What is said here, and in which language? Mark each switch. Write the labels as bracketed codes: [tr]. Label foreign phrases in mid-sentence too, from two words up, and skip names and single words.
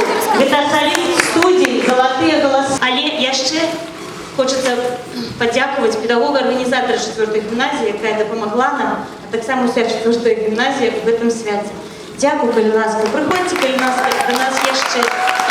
[ru] Это соліст студії «Золотые голоса». [be] Але яшчэ [uk] хочется подякувати [ru] педагогу организатора [uk] 4-ї гімназії, яка допомогла нам, а так само вся 4-я гімназія [ru] в этом [uk] святі. Дякую, коли ласка. Приходьте, коли до нас яшчэ